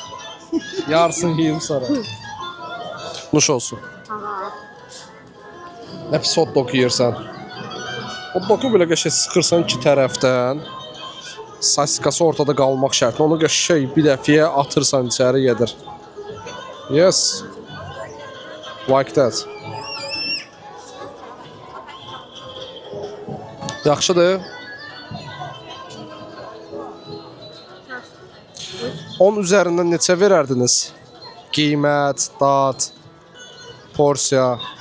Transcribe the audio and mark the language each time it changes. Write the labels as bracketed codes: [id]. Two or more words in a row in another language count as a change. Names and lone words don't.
[az] Yarısını yiyeyim sonra. Nuş olsun. Nə pis [en] hot dog [az] yeyirsən. [en] Hot dogu [az] belə qəşəng sıxırsan iki tərəfdən. Sasikası ortada qalmaq şərtlə. Onu qəşəng bir dəfəyə atırsan içəri yedir. [en] Yes. Like that. [az] Yaxşıdır. 10 üzərindən neçə verərdiniz? Qiymət, dad, porsiya.